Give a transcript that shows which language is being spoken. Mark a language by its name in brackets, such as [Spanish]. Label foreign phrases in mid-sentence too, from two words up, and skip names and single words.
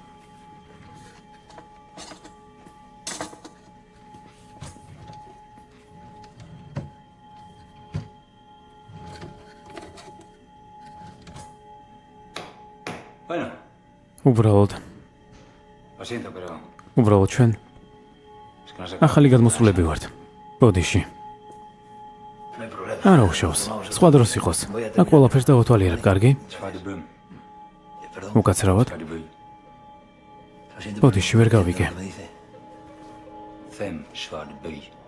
[Spanish] Bueno, [Georgian] უბრალოდ, [Spanish] lo siento, pero... [Georgian] უბრალოდ ჩვენ [Spanish] Es que no sé... [Georgian] ახალი გადმოსულები ვართ. ბოდიში. არა უშავს. სხვა დროს იყოს. აქ ყველაფერს დავათვალიერებ, კარგი? უკაცრავად. ბოდიში ვერ გავიგე. Fem Schwarzbüll.